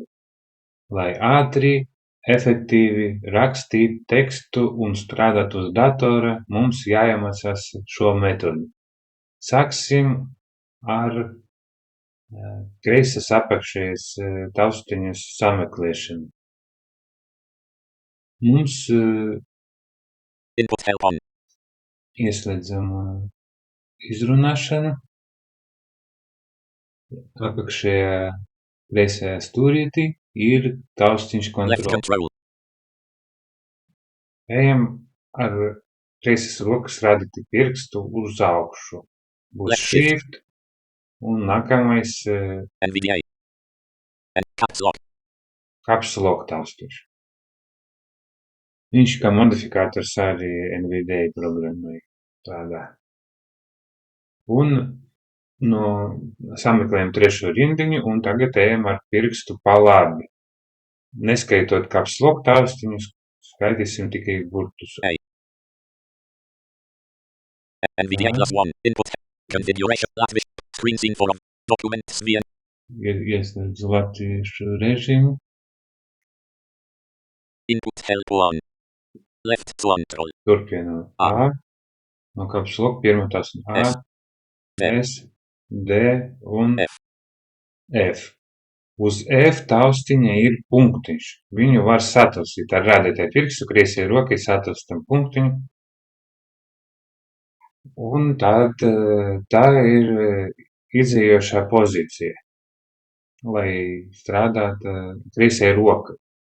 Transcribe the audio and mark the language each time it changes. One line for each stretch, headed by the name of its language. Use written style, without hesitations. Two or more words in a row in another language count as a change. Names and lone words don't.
Latvian: Lai ātri, efektīvi rakstīt tekstu un strādāt uz datora, mums jāiemācās šo metodi. Sāksim ar kreisas apakšējas taustiņas sameklēšanu. Mums
English: Input help on.
Latvian: ieslēdzam izrunāšanu. Apakšējā kreisajā stūrītī ir taustiņš Left kontrole. control. Ejam ar kreisas rokas radīti pirkstu uz augšu. Būs
English: Left shift.
Latvian: shift un nākamais
English: NVDA. And caps lock. caps lock
Latvian: taustiņš. Viņš kā modifikators arī NVDA programmai strādā. Un sameklējam trešo rindiņu un tagad ejam ar pirkstu pa labi. Neskaitot
English: caps lock
Latvian: taustiņus, skaitīsim tikai burtus.
English: A. NVDA +1. Input. Configuration. Latvish. Screen scene for documents via.
Latvian: Ieslēdzu latviešu režīmu.
English: Input help on. Left control.
Latvian: Turpinām A. No
English: caps lock
Latvian: pirmā taustiņa A, S, D un F. Uz F taustiņa ir punktiņš. Viņu var sataustīt ar rādītāju pirkstu, kreisajai rokai sataustam punktiņu. Un tad tā ir izējošā pozīcija, lai strādātu kreisajai rokai.